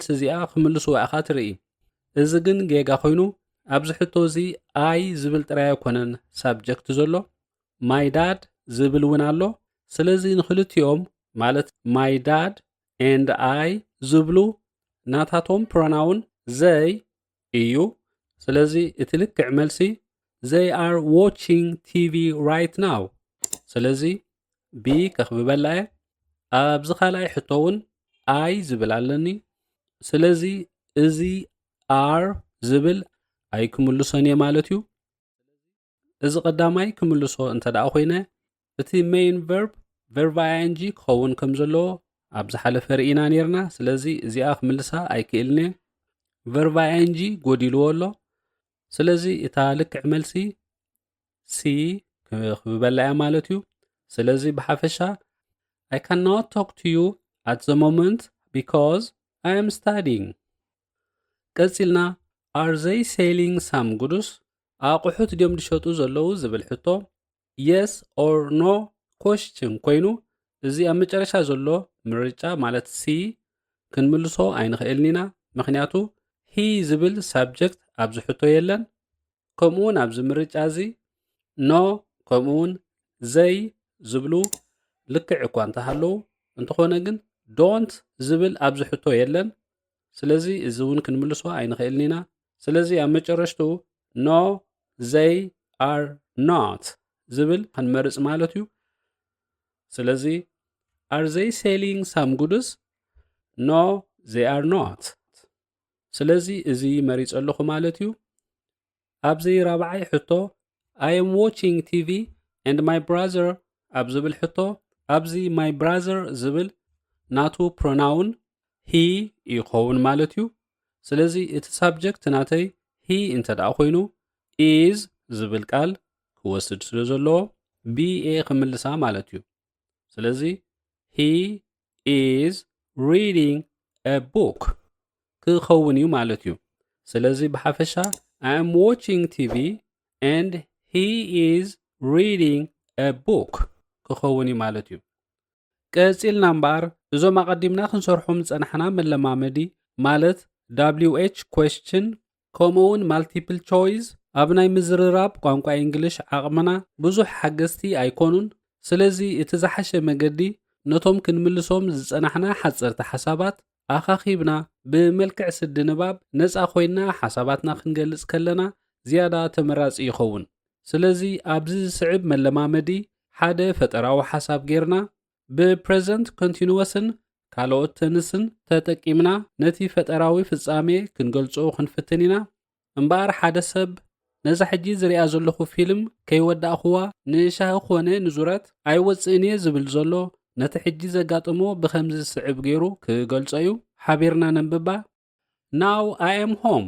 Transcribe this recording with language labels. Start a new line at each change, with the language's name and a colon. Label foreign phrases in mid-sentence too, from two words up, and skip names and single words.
Tigrinya: እዚኣ ክምልስዋ ኢኻ ትርኢ እዚ ግን ጌጋ ኮይኑ ኣብዚ ሕቶ እዚ ኣይ ዝብል ጥራይ ኣይኮነን ሳብጀክት ዘሎ
English: my dad
Tigrinya: ዝብል እውን ኣሎ ስለዚ ንክልቲኦም ማለት
English: my dad and I
Tigrinya: ዝብሉ ናታቶም
English: pronoun they
Tigrinya: እዩ ስለዚ እቲ ልክዕ መልሲ
English: they are watching TV right now
Tigrinya: ስለዚ ቢ ከኽብበላ እየ ኣብዚ ካልኣይ ሕቶ እውን ኣይ ዝብል ኣለኒ ስለዚ እዚ ኣር ዝብል ኣይክምልሶን እየ ማለት እዩ እዚ ቀዳማይ ክምልሶ እንተደኣ ኮይነ እቲ
English: main verb ing
Tigrinya: ክኸውን ከም ዘለዎ ኣብ ዝሓለፈ ርኢና ነርና ስለዚ እዚኣ ክምልሳ ኣይክእልኒ
English: verb ing
Tigrinya: ጎዲልዎ ኣሎ ስለዚ እታ ልክዕ መልሲ ሲ ክብበላ እያ ማለት እዩ ስለዚ ብሓፈሻ
English: I cannot talk to you at the moment because I am studying
Tigrinya: ቀፂልና
English: are they selling some goods
Tigrinya: ኣቑሑት ድዮም ድሸጡ ዘለዉ ዝብል ሕቶ
English: yes or no question
Tigrinya: ኮይኑ እዚ ኣብ መጨረሻ ዘሎ ምርጫ ማለት ሲ ክንምልሶ ኣይንኽእልን ኢና ምክንያቱ ሂ ዝብል ሳብጀክት ኣብዚ ሕቶ የለን ከምኡውን ኣብዚ ምርጫ እዚ ኖ ከምኡውን ዘይ ዝብሉ ልክዕ እኳ እንተሃለዉ እንተኾነ ግን ዶንት ዝብል ኣብዚ ሕቶ የለን ስለዚ እዚ እውን ክንምልሶ ኣይንኽእልን ኢና ስለዚ ኣብ መጨረሽቱ
English: no they are not
Tigrinya: ዝብል ክንመርፅ ማለት እዩ ስለዚ
English: are they selling some goods no they are not
Tigrinya: ስለዚ እዚ መሪፅ ኣለኹ ማለት እዩ ኣብዚ ራብዓይ ሕቶ
English: I am watching TV and my brother
Tigrinya: ኣብ ዝብል ሕቶ ኣብዚ
English: my brother
Tigrinya: ዝብል ናቱ ፕሮናውን he ይኸውን ማለት እዩ ስለዚ እቲ ሳብጀክት ናተይ he እንተደኣ ኮይኑ is ዝብል ቃል ክወስድ ስለ ዘለዎ ba ክምልሳ ማለት እዩ ስለዚ he
English: is reading a book
Tigrinya: ክኸውን እዩ ማለት እዩ ስለዚ ብሓፈሻ
English: I am watching TV and he is reading a book
Tigrinya: ክኸውን እዩ ማለት እዩ ቀፂልና እምበር እዞም ኣቐዲምና ክንሰርሖም ፀናሕና መለማመዲ ማለት
English: WH question
Tigrinya: ከምኡውን
English: multiple choice
Tigrinya: ኣብ ናይ ምዝርራብ ቋንቋ እንግሊሽ ዓቕምና ብዙሕ ሓገዝቲ ኣይኮኑን ስለዚ እቲ ዝሓሸ መገዲ ነቶም ክንምልሶም ዝፀናሕና ሓፀርቲ ሓሳባት ኣኻኺብና ብመልክዕ ስዲ ንባብ ነፃ ኮይና ሓሳባትና ክንገልጽ ከለና ዝያዳ ተመራፂ ይኸውን ስለዚ ኣብዚ ዝስዕብ መለማመዲ ሓደ ፈጠራዊ ሓሳብ ጌርና ብፕሬዘንት ኮንቲኒወስን ካልኦት ተንስን ተጠቂምና ነቲ ፈጠራዊ ፍጻሜ ክንገልጾ ክንፍትን ኢና እምበር ሓደ ሰብ ነዛ ሕጂ ዝሪኣ ዘለኹ ፊልም ከይወዳእኽዋ ንሻሂ ኮነ ንዙረት ኣይወፅእን እየ ዝብል ዘሎ ነቲ ሕጂ ዘጋጥሞ ብከምዚ ዝስዕብ ገይሩ ክገልጾ እዩ ሓቢርና ነንብባ
English: Now I am home.